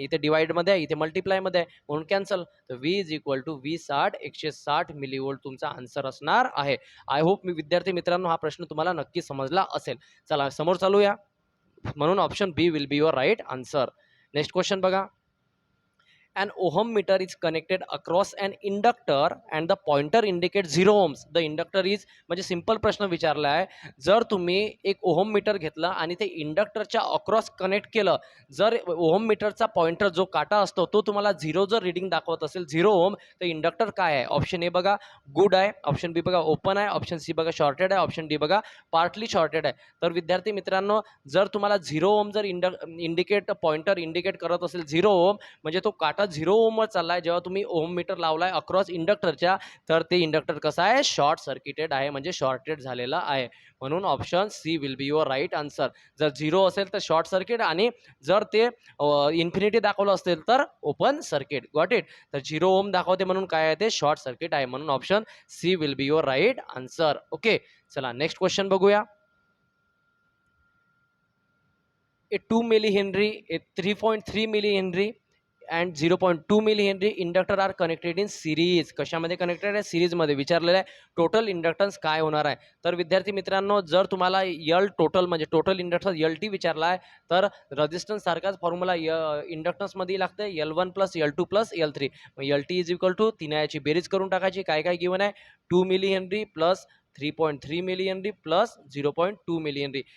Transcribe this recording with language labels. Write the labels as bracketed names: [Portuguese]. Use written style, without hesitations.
[Marathi] इथे डिवाइडमध्ये आहे, इथे मल्टिप्लायमध्ये आहे, म्हणून कॅन्सल. तर [English] V is equal to [Marathi] 2060 160 millivolt तुमचा आन्सर असणार आहे. [English] I hope [Marathi] मी विद्यार्थी मित्रांनो हा प्रश्न तुम्हाला नक्की समजला असेल. चला समोर चालूया. [English] म्हणून option B will be your right answer. Next question बघा. An ohm meter is connected across an inductor and the pointer indicates 0 ohms. The inductor is [Marathi] म्हणजे सिंपल प्रश्न विचारला आहे. जर तुम्ही एक ओहम मीटर घेतला आणि ते इंडक्टरच्या अक्रॉस कनेक्ट केलं, जर ओहम मीटरचा पॉइंटर जो काटा असतो तो तुम्हाला 0 जर रीडिंग दाखवत असेल 0 ओम, तर इंडक्टर काय आहे? ऑप्शन ए बघा गुड आहे, ऑप्शन बी बघा ओपन आहे, ऑप्शन सी बघा शॉर्टेड आहे, ऑप्शन डी बघा पार्टली शॉर्टेड आहे. तर विद्यार्थी मित्रांनो, जर तुम्हाला 0 ओम जर पॉइंटर इंडिकेट करत असेल 0 ओम, म्हणजे तो काटा 0 ओमवर चाललाय. जेव्हा तुम्ही ओम मीटर लावलाय अक्रॉस इंडक्टरच्या, तर ते इंडक्टर कसं आहे, शॉर्ट सर्किटेड आहे, म्हणजे शॉर्टेड झालेला आहे. म्हणून option C [English] Will be your right answer. [Marathi] जर 0 असेल तर शॉर्ट सर्किट, आणि जर ते इन्फिनिटी दाखवलं असेल तर ओपन सर्किट. [English] Got it. [Marathi] तर 0 ओम दाखवते म्हणून काय आहे, ते शॉर्ट सर्किट आहे. म्हणून option C [English] Will be your right answer. [Marathi] Okay. चला नेक्स्ट क्वेश्चन बघूया. [English] A 2 millihenry, a 3.3 millihenry and 0.2 millihenry inductor are connected in series. [Marathi] कशामध्ये कनेक्टेड आहे? सिरीजमध्ये. विचारलेलं आहे टोटल इंडक्टन्स काय होणार आहे. तर विद्यार्थी मित्रांनो, जर तुम्हाला यल टोटल म्हणजे टोटल इंडक्टन्स यल टी विचारला आहे, तर रेजिस्टन्स सारखाच फॉर्म्युला इंडक्टन्समध्ये लागते L1 plus L2 plus L3. L T [English] is equal to [Marathi] याची बेरीज करून टाकायची. काय काय गिवन आहे, 2 मिलीहेनरी प्लस 3.3 मिलीहेनरी प्लस 0.2 मिलीहेनरी.